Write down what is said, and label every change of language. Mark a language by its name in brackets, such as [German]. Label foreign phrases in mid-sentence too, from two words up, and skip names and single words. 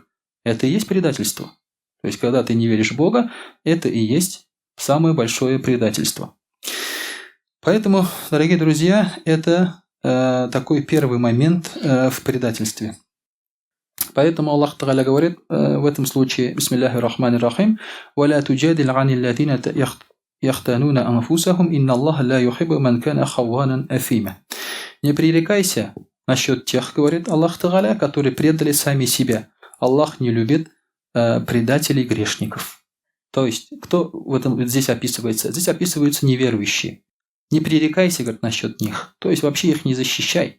[Russian] Это и есть предательство. То есть, когда ты не веришь в Бога, это и есть самое большое предательство. Поэтому, дорогие друзья, это такой первый момент в предательстве. Поэтому [Arabic] الله تعالى [Russian] говорит в этом случае: [Arabic] «بسم الله الرحمن الرحيم ولا تجادل عن الذين يختانون أنفسهم إن الله لا يحب من كان خوانا أثيما». [Russian] Не пререкайся насчет тех, говорит [Arabic] الله تعالى, [Russian] которые предали сами себя. Аллах не любит предателей грешников. То есть, кто здесь описывается? Здесь описываются неверующие. Не пререкайся, говорит, насчет них. То есть, вообще их не защищай.